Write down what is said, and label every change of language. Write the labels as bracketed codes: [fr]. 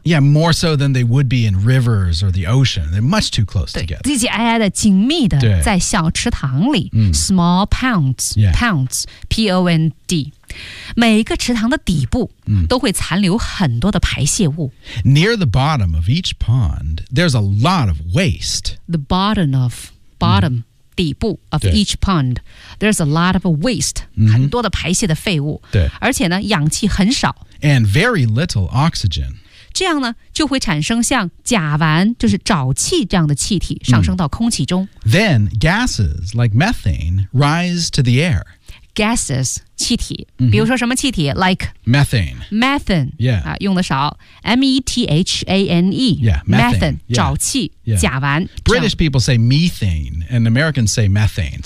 [en] Yeah, more so than they would be in rivers or the ocean. They're much too close together. [zh] 挤挤挨挨的，紧密的，在小池塘里。 [en] Small ponds,、 yeah. ponds, P-O-N-D. [zh] 每个池塘的底部都会残留很多的排泄物。 [en] Near the bottom of each pond, there's a lot of waste. The bottom of, bottom,、 [zh] 底部 [en] of each pond, there's a lot of waste,、 [zh] 很多的排泄的废物。对。而且呢，氧气很少。 [en] And very little oxygen. [zh] 这样呢，就会产生像甲烷，就是沼气这样的气体上升到空气中。 [en] Then gases like methane rise to the air. [zh] Gases, 气体，比如说什么气体 ？Like [en] methane. Methane. Yeah. [zh] 啊，用的少。Methane. [en] Yeah. Methane. [zh] 沼气， [en] yeah. [zh] 甲烷。 [en] British people say methane, and Americans say methane.